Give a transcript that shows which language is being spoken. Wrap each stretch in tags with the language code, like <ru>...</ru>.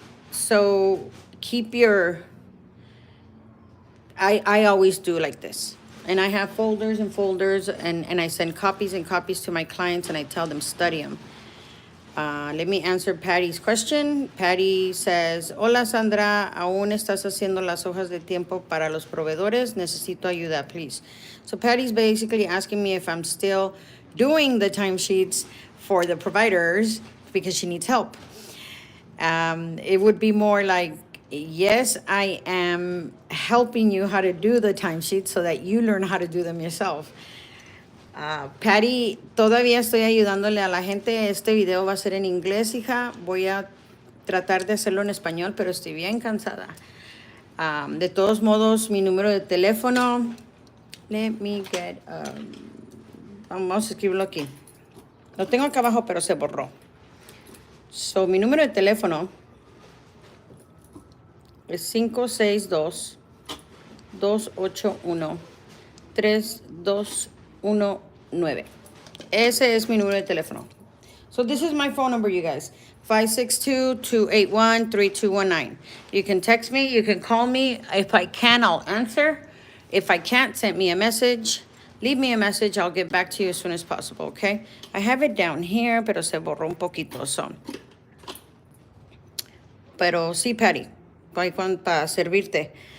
<en>So keep I always do like this. And I have folders and folders and I send copies and copies to my clients and I tell them study them. Let me answer Patty's question. Patty says,</en> <es>hola Sandra, ¿aún estás haciendo las hojas de tiempo para los proveedores? Necesito ayuda, please.</es> <en>So Patty's basically asking me if I'm still doing the timesheets for the providers because she needs help. It would be more like, yes, I am helping you how to do the timesheets so that you learn how to do them yourself.</en> <es>Patty, todavía estoy ayudándole a la gente. Este video va a ser en inglés, hija. Voy a tratar de hacerlo en español, pero estoy bien cansada. De todos modos, mi número de teléfono.</es> <en>Let me get...</en> <es>vamos a escribirlo aquí. Lo tengo acá abajo, pero se borró. So, mi número de teléfono es 562-281-3219. Ese es mi número de teléfono.</es> <en>So this is my phone number, you guys. 562-281-3219. You can text me. You can call me. If I can, I'll answer. If I can't, send me a message. Leave me a message. I'll get back to you as soon as possible, okay? I have it down here,</en> <es>pero se borró un poquito,</es> <en>so.</en> <es>pero sí, Patty, para servirte.</es>